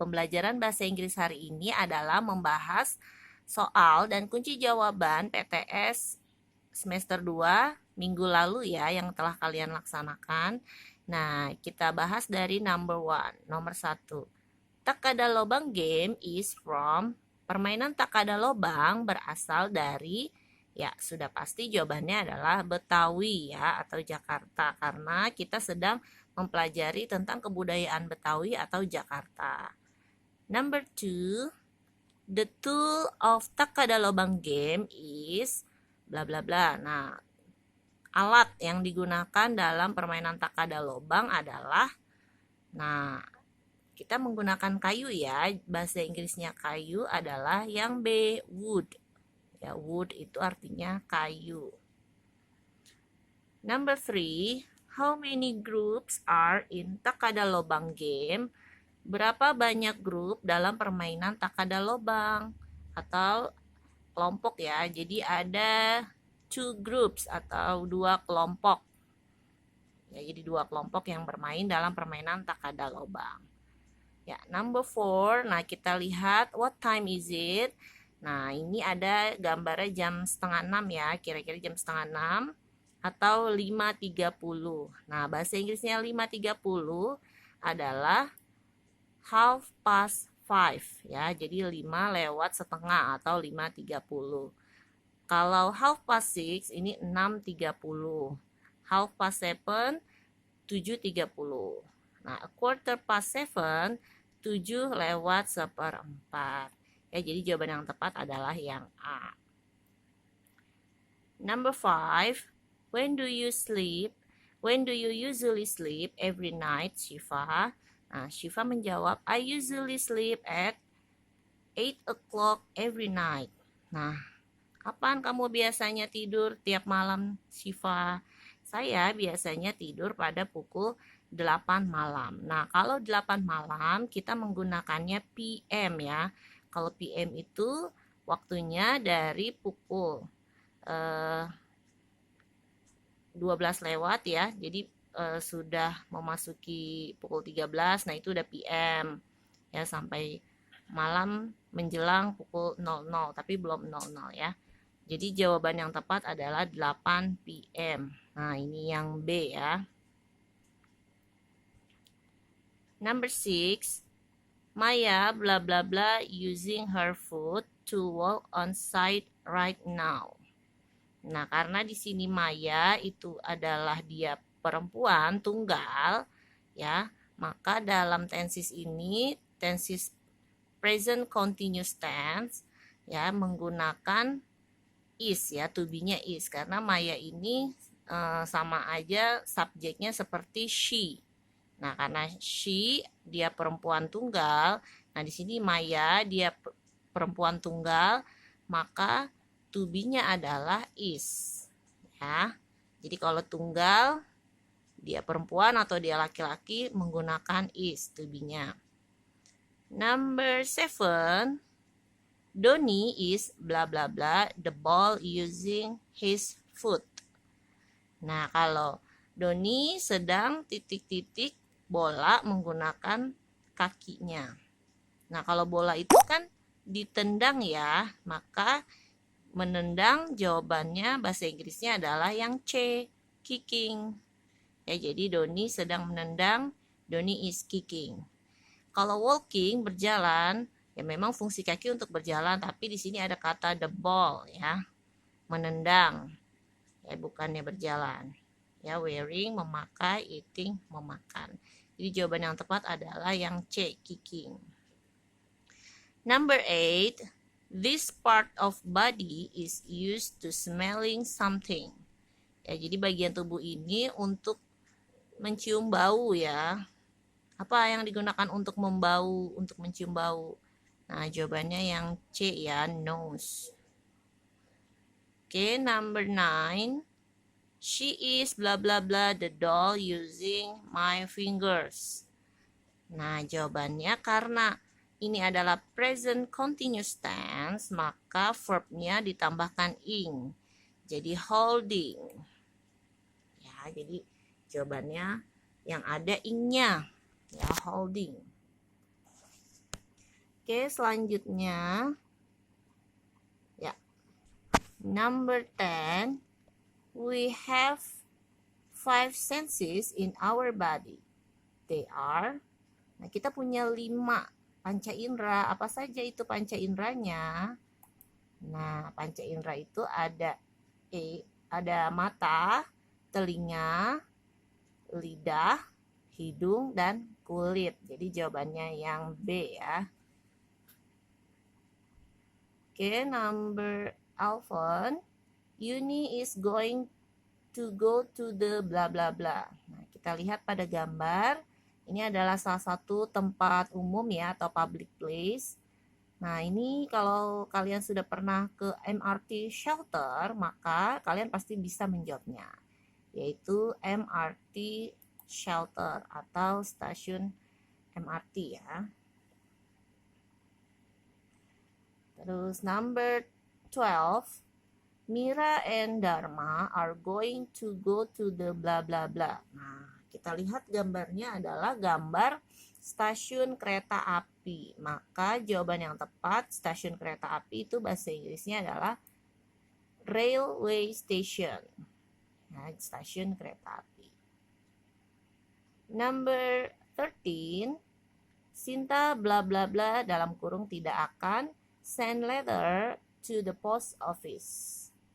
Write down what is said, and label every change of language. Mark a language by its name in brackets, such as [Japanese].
[Indonesian] Pembelajaran bahasa Inggris hari ini adalah membahas soal dan kunci jawaban PTS semester 2 minggu lalu ya yang telah kalian laksanakan. Nah, kita bahas dari [English] number one, [Indonesian] nomor satu. [English] Takada lobang game is from. [Indonesian] Permainan takada lobang berasal dari, ya sudah pasti jawabannya adalah Betawi ya atau Jakarta karena kita sedang mempelajari tentang kebudayaan Betawi atau Jakarta. [English] Number two, the tool of takada lobang game is bla bla bla. [Indonesian] Nah, alat yang digunakan dalam permainan takada lobang adalah, nah, kita menggunakan kayu ya. Bahasa Inggrisnya kayu adalah yang B, wood. Ya, wood itu artinya kayu. [English] Number three, how many groups are in takada lobang game? [Indonesian] Berapa banyak grup dalam permainan takada lobang atau kelompok ya. Jadi ada [English] two groups [Indonesian] atau dua kelompok. Ya, jadi dua kelompok yang bermain dalam permainan takada lobang. [English] Ya, number four. [Indonesian] Nah, kita lihat [English] what time is it? [Indonesian] Nah, ini ada gambarnya jam setengah 6 ya, kira-kira jam setengah 6 atau 5.30. Nah, bahasa Inggrisnya 5.30 adalah [English] half past five [Indonesian] ya. Jadi 5 lewat setengah atau 5.30. Kalau [English] half past six [Indonesian] ini 6.30. [English] Half past seven 7.30. Nah, a quarter past seven [Indonesian] 7 lewat seperempat. Ya, jadi jawaban yang tepat adalah yang A. [English] Number five, when do you sleep? When do you usually sleep every night, Shiva? [Indonesian] Nah, Shiva menjawab, [English] I usually sleep at 8 o'clock every night. [Indonesian] Nah, kapan kamu biasanya tidur tiap malam, Shiva? Saya biasanya tidur pada pukul 8 malam. Nah, kalau 8 malam kita menggunakannya PM ya. Kalau PM itu waktunya dari pukul 12 lewat ya. Jadi sudah memasuki pukul 13. Nah, itu udah PM. Ya, sampai malam menjelang pukul 00, tapi belum 00 ya. Jadi jawaban yang tepat adalah 8 PM. Nah, ini yang B ya. [English] Number 6, Maya bla bla bla using her foot to walk on site right now. [Indonesian] Nah, karena di sini Maya itu adalah dia perempuan tunggal ya, maka dalam tenses ini, tenses present continuous tense ya, menggunakan is ya, to be-nya is karena Maya ini sama aja subjeknya seperti she. Nah, karena she dia perempuan tunggal, nah di sini Maya dia perempuan tunggal, maka to be-nya adalah is. Ya. Jadi kalau tunggal dia perempuan atau dia laki-laki menggunakan is to be-nya. [English] Number 7, Doni is bla bla bla the ball using his foot. [Indonesian] Nah, kalau Doni sedang titik-titik bola menggunakan kakinya. Nah, kalau bola itu kan ditendang ya, maka menendang jawabannya bahasa Inggrisnya adalah yang C, kicking. Ya, jadi Doni sedang menendang, [English] Doni is kicking. [Indonesian] Kalau walking, berjalan, ya memang fungsi kaki untuk berjalan, tapi di sini ada kata [English] the ball [Indonesian] ya, menendang. Ya, bukannya berjalan. Ya, wearing, memakai, eating, memakan. Jadi jawaban yang tepat adalah yang C, kicking. [English] Number 8, this part of body is used to smelling something. [Indonesian] Ya, jadi bagian tubuh ini untuk mencium bau ya. Apa yang digunakan untuk membau, untuk mencium bau? Nah, jawabannya yang C ya, nose. [English] Oke, number 9. She is bla bla bla the doll using my fingers. [Indonesian] Nah, jawabannya karena ini adalah present continuous tense, maka verbnya ditambahkan ing. Jadi holding. Ya, jadi jawabannya yang ada ing-nya, ya, holding. [English] Oke, [Indonesian] selanjutnya ya, [English] number 10, we have 5 senses in our body. They are, [Indonesian] nah kita punya 5 panca indera. Apa saja itu panca inderanya? Nah, panca indera itu ada mata, telinga, lidah, hidung, dan kulit. Jadi jawabannya yang B ya. [English] Oke, number 11. Yuni is going to go to the bla bla bla. [Indonesian] Nah, kita lihat pada gambar. Ini adalah salah satu tempat umum ya, atau [English] public place. [Indonesian] Nah, ini kalau kalian sudah pernah ke MRT shelter, maka kalian pasti bisa menjawabnya, yaitu MRT shelter atau stasiun MRT ya. [English] Terus number 12, Mira and Dharma are going to go to the bla bla bla. [Indonesian] Nah, kita lihat gambarnya adalah gambar stasiun kereta api. Maka jawaban yang tepat, stasiun kereta api itu bahasa Inggrisnya adalah [English] railway station. [Indonesian] Nah, stasiun kereta api. [English] Number 13, Sinta bla bla bla [Indonesian] dalam kurung tidak akan [English] send letter to the post office.